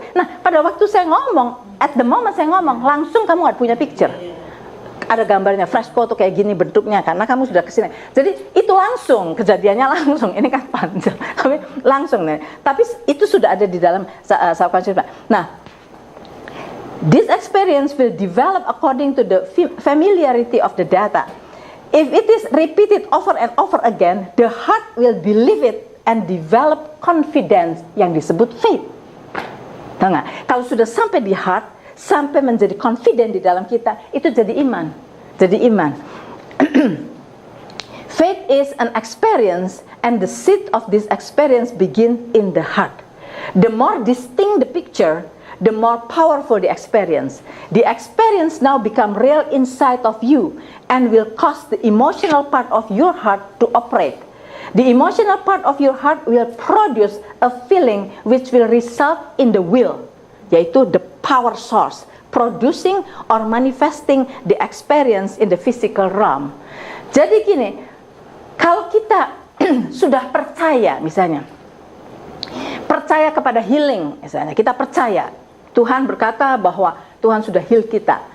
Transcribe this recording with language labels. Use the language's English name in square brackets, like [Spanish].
[Indonesian] Nah pada waktu saya ngomong, [English] at the moment [Indonesian] saya ngomong, langsung kamu ada punya picture. Ada gambarnya, Fresco tuh kayak gini bentuknya karena kamu sudah kesini. Jadi itu langsung, kejadiannya langsung. Ini kan panjang, tapi langsung nih. Tapi itu sudah ada di dalam subconscious. [English] Nah, this experience will develop according to the familiarity of the data. If it is repeated over and over again, the heart will believe it and develop confidence [Indonesian] yang disebut [English] faith. [Indonesian] Tahu nggak? Kalau sudah sampai di heart, sampai menjadi confident di dalam kita, itu jadi iman. Jadi iman. [English] Faith is an experience and the seed of this experience begin in the heart. The more distinct the picture, the more powerful the experience. The experience now become real inside of you and will cause the emotional part of your heart to operate. The emotional part of your heart will produce a feeling which will result in the will, [Indonesian] yaitu [English] the power source, producing or manifesting the experience in the physical realm. [Indonesian] Jadi gini, kalau kita sudah percaya, misalnya percaya kepada healing, misalnya kita percaya Tuhan berkata bahwa Tuhan sudah heal kita.